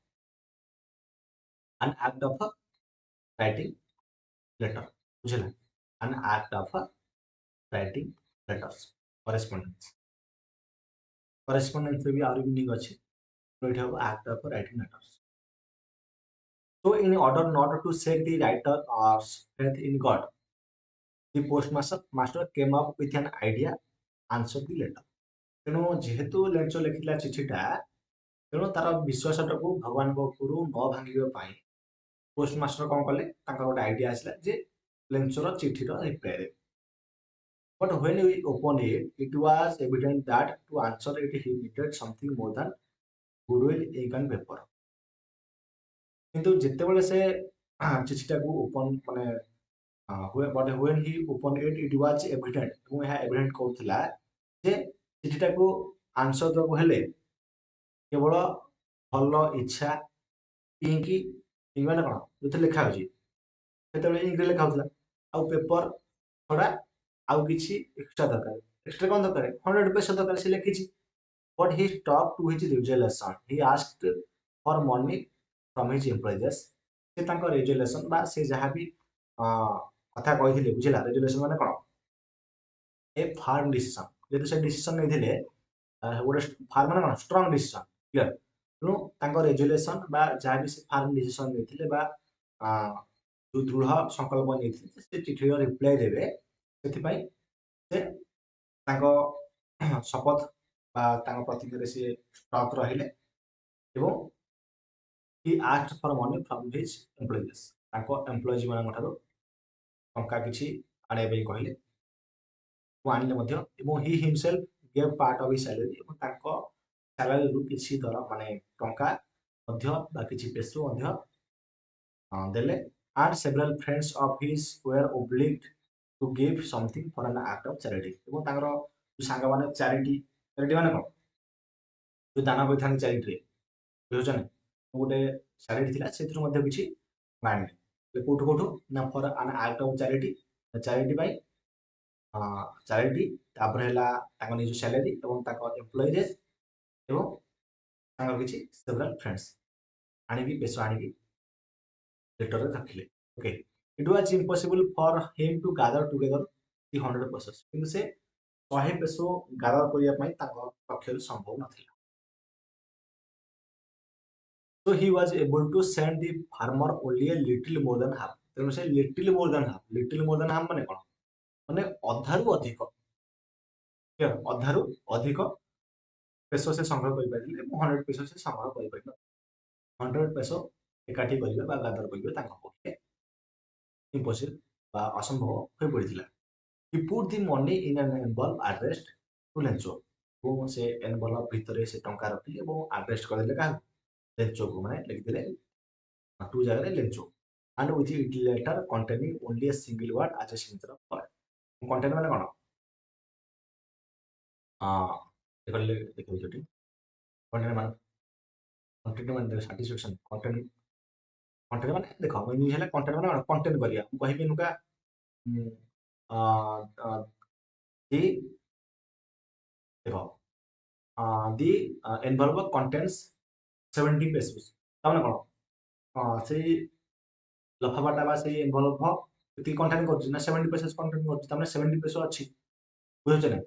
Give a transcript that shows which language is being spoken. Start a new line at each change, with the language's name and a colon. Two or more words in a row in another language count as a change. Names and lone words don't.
English: an act of writing letter, ବୁଝିଲା, an act of writing letters, correspondence.
Odia: କରେସ୍ପଣ୍ଡେନ୍ସରେ ବି ଆହୁରି ମିନିଂ ଅଛି, ଏଠି ହବ
English: act of writing letters. So in order not to shake the writer's faith in God, the postmaster came up with an idea, answer the letter।
Odia: ତେଣୁ ଯେହେତୁ ଲେଞ୍ଚ ଲେଖିଥିଲା ଚିଠିଟା, ତେଣୁ ତାର ବିଶ୍ୱାସଟାକୁ ଭଗବାନଙ୍କ ଉପରୁ ନ ଭାଙ୍ଗିବା ପାଇଁ ପୋଷ୍ଟମାଷ୍ଟର କଣ କଲେ? ତାଙ୍କର ଗୋଟେ ଆଇଡିଆ ଆସିଲା ଯେ ଲେଞ୍ଚର ଚିଠିର ରିପ୍ଲାଏ ଦେବେ।
English: But when we opened it, it was evident that to answer it he needed something more than goodwill, ink and paper।
Odia: କିନ୍ତୁ ଯେତେବେଳେ ସେ ଚିଠିଟାକୁ ଓପନ ମାନେ
English: but when he opened it, it was evident,
Odia: ଏବଂ ଏହା ଏଭିଡେଣ୍ଟ କରୁଥିଲା ଯେ ଚିଠିଟାକୁ ଆନ୍ସର ଦେବାକୁ ହେଲେ କେବଳ ଭଲ ଇଚ୍ଛା, ଇଙ୍କି, ଇଙ୍କି ମାନେ କଣ? ଯୋଉଥିରେ ଲେଖା ହଉଛି ସେତେବେଳେ ଇଙ୍କରେ ଲେଖା ହଉଥିଲା, ଆଉ ପେପର ଛଡା ଆଉ କିଛି ଏକ୍ସଟ୍ରା ଦରକାର। ଏକ୍ସଟ୍ରା କଣ ଦରକାର? 100% ଦରକାର, ସେ ଲେଖିଛି।
English: But he stuck to his resolution. He asked for money from his employees।
Odia: ସେ ତାଙ୍କ ରେଜୁଲେସନ ବା ସେ ଯାହାବି କଥା କହିଥିଲେ, ବୁଝିଲା, ରେଜୁଲେସନ ମାନେ କଣ?
English: a firm decision.
Odia: ଯେହେତୁ ସେ ଡିସିସନ ନେଇଥିଲେ ଗୋଟେ ଫାର୍ମ ମାନେ କଣ?
English: strong decision, clear.
Odia: ତେଣୁ ତାଙ୍କ ରେଜୁଲେସନ ବା ଯାହାବି ସେ
English: firm decision
Odia: ନେଇଥିଲେ ବା ଯୋଉ ଦୃଢ ସଂକଳ୍ପ ନେଇଥିଲେ ସେ ଚିଠିର ରିପ୍ଲାଏ ଦେବେ, ସେଥିପାଇଁ ସେ ତାଙ୍କ ଶପଥ ବା ତାଙ୍କ ପ୍ରତିଜ୍ଞାରେ ସେ ଷ୍ଟକ୍ ରହିଲେ ଏବଂ
English: he asked for money from his employees।
Odia: ତାଙ୍କ ଏମ୍ପ୍ଲୟିଜ ମାନଙ୍କ ଠାରୁ ଟଙ୍କା କିଛି ଆଣିବା ପାଇଁ କହିଲେ, ଆଣିଲେ ମଧ୍ୟ। ଏବଂ
English: he himself gave part of his salary।
Odia: ଏବଂ ତାଙ୍କ ସାଲାରୀରୁ କିଛି ଦର ମାନେ ଟଙ୍କା ମଧ୍ୟ ବା କିଛି ପେସୁ ମଧ୍ୟ ଦେଲେ।
English: and several friends of his were obliged to give something for an act of charity।
Odia: ଏବଂ ତାଙ୍କର ସାଙ୍ଗମାନେ ଚାରିଟି, ଚାରିଟି ମାନେ କଣ? ଯୋଉ ଦାନ କରିଥାନ୍ତି ଚାରିଟିରେ, ବୁଝୁଛନ୍ତି, ଗୋଟେ ଚାରିଟି ଥିଲା, ସେଥିରୁ ମଧ୍ୟ କିଛି ଆଣିଲେ। କୋଉଠୁ କୋଉଠୁ ନା
English: for an act of charity,
Odia: ଚାରିଟି ପାଇଁ ଚାରିଟି, ତାପରେ ହେଲା ତାଙ୍କ ନିଜ ସାଲାରୀ ଏବଂ ତାଙ୍କ ଏମ୍ପ୍ଲୟିଜ୍ ଏବଂ ତାଙ୍କର କିଛି
English: several friends
Odia: ଆଣିକି ପେସୋ ଆଣିକି ଲେଟରରେ ରଖିଲେ।
English: okay, it was impossible for him to gather together the 100 pesos,
Odia: କିନ୍ତୁ ସେ 100 ପେସୋ ଗାଦର କରିବା ପାଇଁ ତାଙ୍କ ପକ୍ଷରୁ ସମ୍ଭବ ନଥିଲା।
English: So he was able to send the farmer only a little more than half,
Odia: ତେଣୁ ସେ
English: little more than half
Odia: ମାନେ କ'ଣ, ମାନେ ଅଧାରୁ ଅଧିକ, ଅଧାରୁ ଅଧିକ ପେସୋ ସେ ସଂଗ୍ରହ କରିପାରିଥିଲେ ଏବଂ 100 ପେସୋ ସେ ସଂଗ୍ରହ କରିପାରିଥିଲେ। 100 ପେସୋ ଏକାଠି କରିବା ବା ଗାଦର କରିବା ତାଙ୍କ ପକ୍ଷେ ଇମ୍ପସିବଲ୍ ବା ଅସମ୍ଭବ ହୋଇ ପଡ଼ିଥିଲା।
English: He put the money in an envelope addressed to Lencho,
Odia: ଏବଂ ସେ ଏନଭଲପ ଭିତରେ ସେ ଟଙ୍କା ରଖିଲେ ଏବଂ ଆଡ୍ରେସ୍ କରିଦେଲେ କାହାକୁ, ଲେଞ୍ଚୋକୁ, ମାନେ ଲେଖିଦେଲେ ଟୁ ଜାଗାରେ ଲେଞ୍ଚୋ,
English: and with it letter containing only a single word as a signature of God.
Odia: କଣ୍ଟେଣ୍ଟ ମାନେ କ'ଣ, ଦେଖିଲେ ସେଠି କଣ୍ଟେଣ୍ଟ ମାନେ ସାଟିସ୍ଫାକ୍ସନ, କଣ୍ଟେଣ୍ଟ କଣ୍ଟେଣ୍ଟ ମାନେ ଦେଖ ଇଂଲିଶ ହେଲେ କଣ୍ଟେଣ୍ଟ ମାନେ କ'ଣ, କଣ୍ଟେଣ୍ଟ କରିବା। ମୁଁ କହିବି ନୁକା ଦି ଦେଖ
English: the envelope contains 70 pesos,
Odia: ତାମାନେ କ'ଣ, ସେଇ ଲଫାଫାଟା ବା ସେଇ ଏନଭଲପ ଏତିକି କଣ୍ଟେଣ୍ଟ କରୁଛି ନା 70 pesos କଣ୍ଟେଣ୍ଟ କରୁଛି, ତାମାନେ 70 peso ଅଛି, ବୁଝୁଛ ନା।